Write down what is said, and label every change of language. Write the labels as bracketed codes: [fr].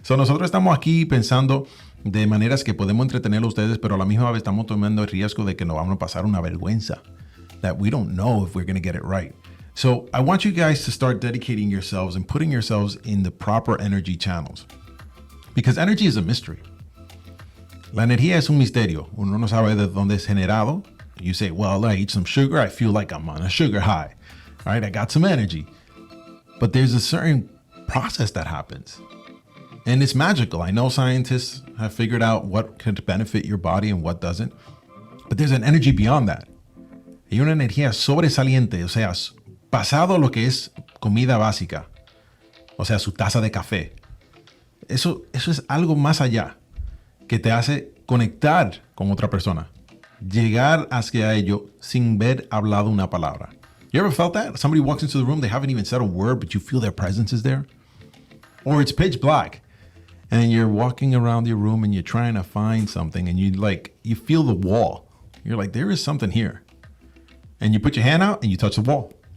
[es] So nosotros estamos aquí pensando de maneras que podemos entretener a ustedes, pero a la misma vez estamos tomando el riesgo de que nos vamos a pasar una vergüenza. [en] That we don't know if we're going to get it right. So I want you guys to start dedicating yourselves and putting yourselves in the proper energy channels. Because energy is a mystery. [es] La energía es un misterio. Uno no sabe de dónde es generado. [en] You say, well, I eat some sugar. I feel like I'm on a sugar high. All right, I got some energy. But there's a certain process that happens. And it's magical. I know scientists have figured out what could benefit your body and what doesn't. But there's an energy beyond that. [es] Hay una energía sobresaliente, o sea, pasado lo que es comida básica, o sea, su taza de café. Eso es algo más allá que te hace conectar con otra persona, llegar hacia ello sin haber hablado una palabra. [en] You ever felt that? Somebody walks into the room, they haven't even said a word, but you feel their presence is there? Or it's pitch black, and you're walking around your room and you're trying to find something, and you feel the wall. You're like, there is something here. And you put your hand out and you touch the wall.